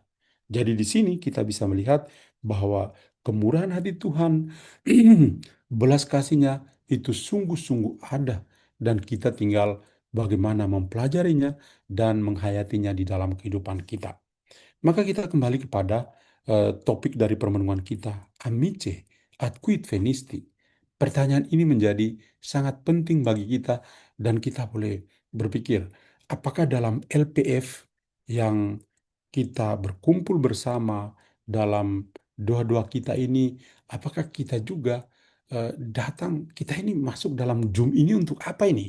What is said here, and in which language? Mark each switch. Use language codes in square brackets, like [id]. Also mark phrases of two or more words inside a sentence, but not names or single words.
[id] Jadi di sini kita bisa melihat bahwa kemurahan hati Tuhan, belas kasihnya itu sungguh-sungguh ada, dan kita tinggal bagaimana mempelajarinya dan menghayatinya di dalam kehidupan kita. Maka kita kembali kepada topik dari permenungan kita, [la] amice ad quid venisti. [id] Pertanyaan ini menjadi sangat penting bagi kita, dan kita boleh berpikir, apakah dalam LPF yang kita berkumpul bersama dalam doa-doa kita ini, apakah kita juga datang, kita ini masuk dalam Zoom ini untuk apa ini?